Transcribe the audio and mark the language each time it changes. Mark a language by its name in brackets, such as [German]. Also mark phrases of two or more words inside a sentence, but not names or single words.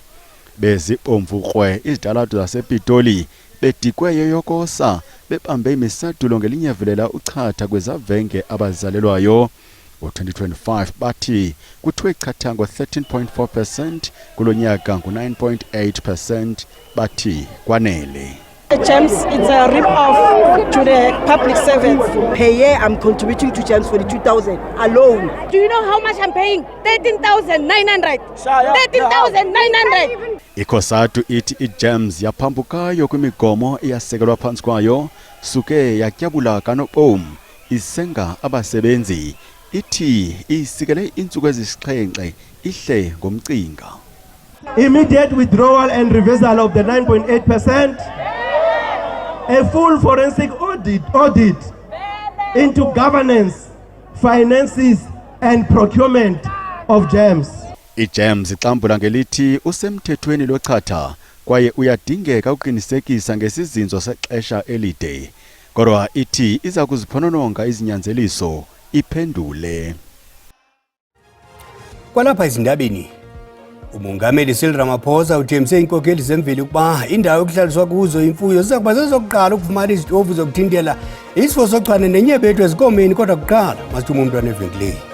[Xhosa] Bezibomvu krwe izidalado zasePitoli bedikwe yoyokosa bebambe imisadulo ngelinyevelela uchatha kwezavenge abazalelwayo. Ngo-2025 bathi kuthiwe chatha ngo-13.4%, kulo nyaka ngu-9.8%, bathi kwanele. [English] GEMS, it's a rip-off to the public servants. Per year, I'm contributing to GEMS for the 2,000 alone. Do you know how much I'm paying? 13,900. 13,900. [Xhosa] iCOSATU ithi iGEMS yaphambukayo kwimigomo eyasekelwa phansi kwayo suke yatyabula kanobom isenga abasebenzi. Ithi isikele intsuku ezisixhenxe ihle ngomcinga. [English] Immediate withdrawal and reversal of the 9.8%. A full forensic audit into governance, finances and procurement of GEMS. [Xhosa] iGEMS ixambula ngelithi usemthethweni lochatha kwaye uyadingeka ukuqinisekisa ngesizinzo sexesha elide. Kodwa ithi iza kuziphonononga izinyanzeliso iphendule. Kwalapha izindabeni uMongameli Cyril Ramaphosa uthembise inkokeli zemveli ukuba indawo yokuhlaliswa kuzo imfuyo ziza kuba zezokuqala ukufumana izitofu zokuthintela isifo sochwane nenyebethu ezikomeni, kodwa kuqala masithume umntwana evenkileni.